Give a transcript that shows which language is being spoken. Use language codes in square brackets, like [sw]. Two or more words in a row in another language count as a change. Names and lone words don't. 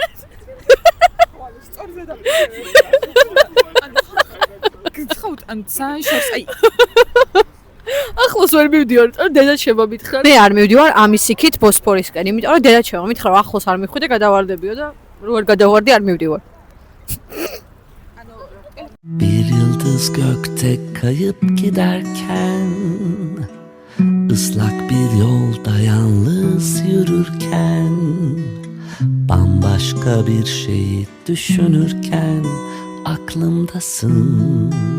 [ka] სწორზე და გცხავთ ან საერთოდ აი ახლოს ვერ მივდივარ, იმიტომ რომ დედა შემომითხრა. მე არ მივდივარ ამის იქით ბოსფორისკენ, იმიტომ რომ დედა შემომითხრა, ახლოს არ მიხვიდე გადავარდებიო და რო გადავარდი არ mivdivар. [tr] Bir yıldız gökte kayıp giderken, ıslak bir yolda yalnız yürürken, bambaşka bir şeyi düşünürken aklımdasın.